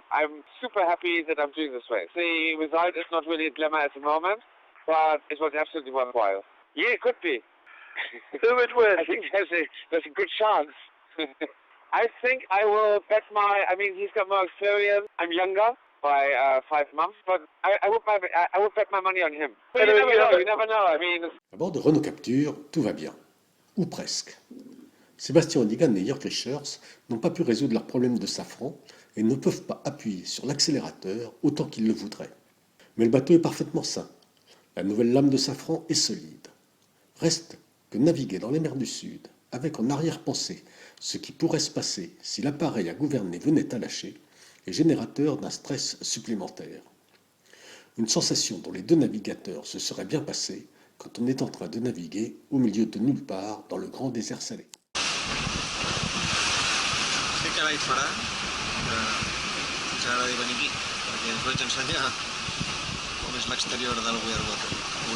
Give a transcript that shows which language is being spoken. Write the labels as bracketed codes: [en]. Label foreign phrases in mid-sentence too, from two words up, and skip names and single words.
[en] I'm super happy that I'm doing this way. The result is not really a glamour at the moment, but it was absolutely worthwhile. Yeah, it could be. Who would win? I think there's a good chance. I think I will bet he's got more experience. I'm younger by 5 months, but I would bet my money on him. But you never know. [fr] À bord de Renault Capture, tout va bien. Ou presque. Sébastien Onnigan et Jörg Richers n'ont pas pu résoudre leurs problèmes de safran et ne peuvent pas appuyer sur l'accélérateur autant qu'ils le voudraient. Mais le bateau est parfaitement sain. La nouvelle lame de safran est solide. Reste que naviguer dans les mers du Sud avec en arrière-pensée ce qui pourrait se passer si l'appareil à gouverner venait à lâcher est générateur d'un stress supplémentaire. Une sensation dont les deux navigateurs se seraient bien passés quand on est en train de naviguer au milieu de nulle part dans le grand désert salé. [ca] Què carai farà que ens agradi venir aquí? Perquè us vaig ensenyar com és l'exterior del We Are Water avui.